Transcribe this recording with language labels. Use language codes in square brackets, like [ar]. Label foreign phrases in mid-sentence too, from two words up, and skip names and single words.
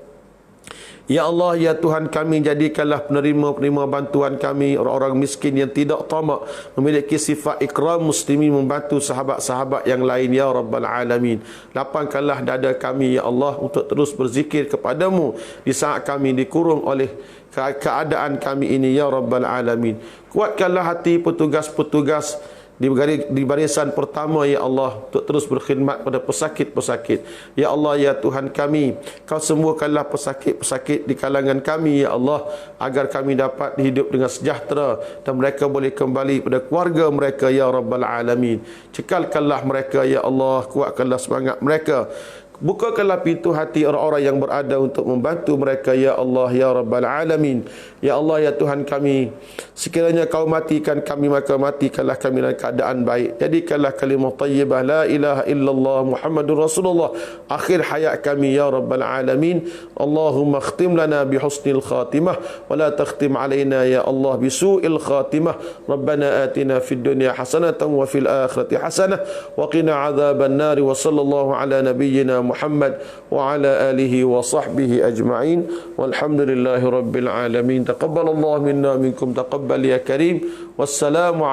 [ar] يا الله, [ms] ya Tuhan kami, jadikanlah penerima-penerima bantuan kami orang-orang miskin yang tidak tamak, memiliki sifat [ar] إكرام مسلمين, [ms] membantu sahabat-sahabat yang lain [ar] يا رب العالمين. [ms] Lapangkanlah dada kami [ar] يا الله [ms] untuk terus berzikir kepadamu di saat kami dikurung oleh keadaan kami ini [ar] يا رب العالمين. [ms] Kuatkanlah hati petugas-petugas di barisan pertama [ar] يا الله [ms] untuk terus berkhidmat pada pesakit-pesakit. [ar] يا الله, [ms] ya Tuhan kami, Kau sembuhkanlah pesakit-pesakit di kalangan kami [ar] يا الله, [ms] agar kami dapat hidup dengan sejahtera dan mereka boleh kembali pada keluarga mereka [ar] يا رب العالمين. [ms] Cekalkanlah mereka [ar] يا الله, [ms] kuatkanlah semangat mereka. Bukakanlah pintu hati orang-orang yang berada untuk membantu mereka [ar] يا الله يا رب العالمين. يا الله, [ms] ya Tuhan kami, sekiranya Kau matikan kami, maka matikanlah kami dalam keadaan baik. Jadikanlah [ar] كلمة طيبة لا إله إلا الله محمد رسول الله [ms] akhir hayat kami [ar] يا رب العالمين. اللهم اختم لنا بحسن الخاتمة ولا تختم علينا يا الله بسوء الخاتمة. ربنا آتنا في الدنيا حسنة وفي الآخرة حسنة وقنا عذاب النار. وصلى الله على نبينا محمد وعلى آله وصحبه أجمعين. والحمد لله رب العالمين. تقبل الله منا منكم تقبل يا كريم.